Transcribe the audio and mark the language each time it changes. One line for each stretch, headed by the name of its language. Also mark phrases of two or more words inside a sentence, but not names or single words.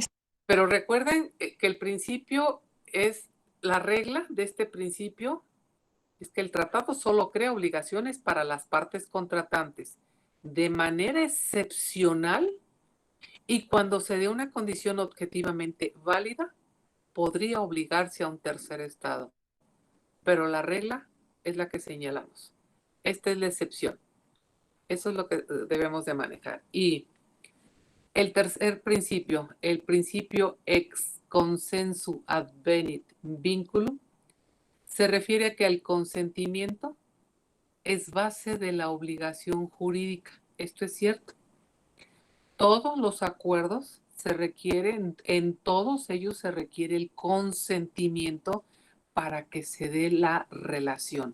Spanish: Pero recuerden que el principio es, la regla de este principio es que el tratado solo crea obligaciones para las partes contratantes de manera excepcional y cuando se dé una condición objetivamente válida, podría obligarse a un tercer estado. Pero la regla es la que señalamos. Esta es la excepción. Eso es lo que debemos de manejar. Y el tercer principio, el principio
Latin: ex consensu advenit vinculum,
Spanish: se refiere a que el consentimiento es base de la obligación jurídica. Esto es cierto. Todos los acuerdos se requieren, en todos ellos se requiere el consentimiento para que se dé la relación.